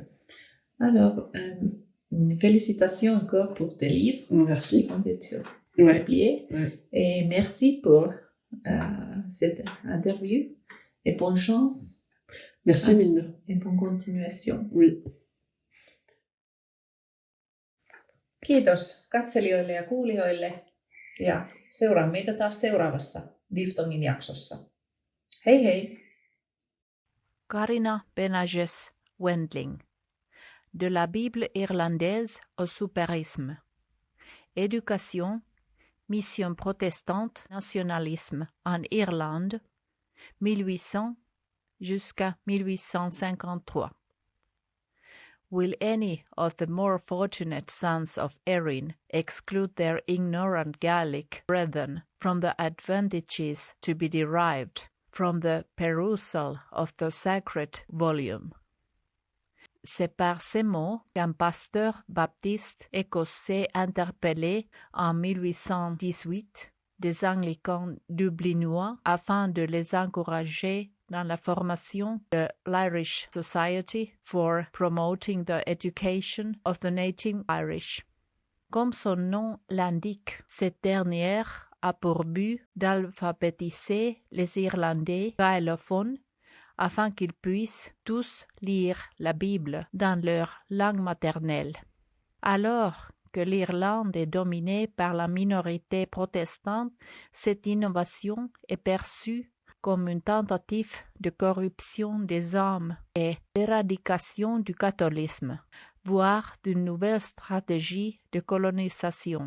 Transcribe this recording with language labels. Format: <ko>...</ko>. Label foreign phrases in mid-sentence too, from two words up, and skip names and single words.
<fr>Alors, félicitations encore pour tes livres. Merci. Qui ont été Ouais. publiés. Ouais. Et merci pour cette interview. Et bonne chance. Merci, Minna. Et bonne continuation. Oui.</fr> <fi>Kiitos katselijoille ja kuulijoille. Ja seuraa meitä taas seuraavassa Diftongin jaksossa. Hei hei!</fi> <fr>Carina Benages Wendling. De la Bible irlandaise au souperisme. Éducation, mission protestante, nationalisme en Irlande, 1800 jusqu'à 1853.</fr> <en>Will any of the more fortunate sons of Erin exclude their ignorant Gaelic brethren from the advantages to be derived from the perusal of the sacred volume?</en> <fr>C'est par ces mots qu'un pasteur baptiste écossais interpellé en 1818 des anglicans dublinois afin de les encourager dans la formation de l'Irish Society for Promoting the Education of the Native Irish. Comme son nom l'indique, cette dernière a pour but d'alphabétiser les Irlandais gaélophones afin qu'ils puissent tous lire la Bible dans leur langue maternelle. Alors que l'Irlande est dominée par la minorité protestante, cette innovation est perçue comme une tentative de corruption des âmes et d'éradication du catholicisme, voire d'une nouvelle stratégie de colonisation.</fr>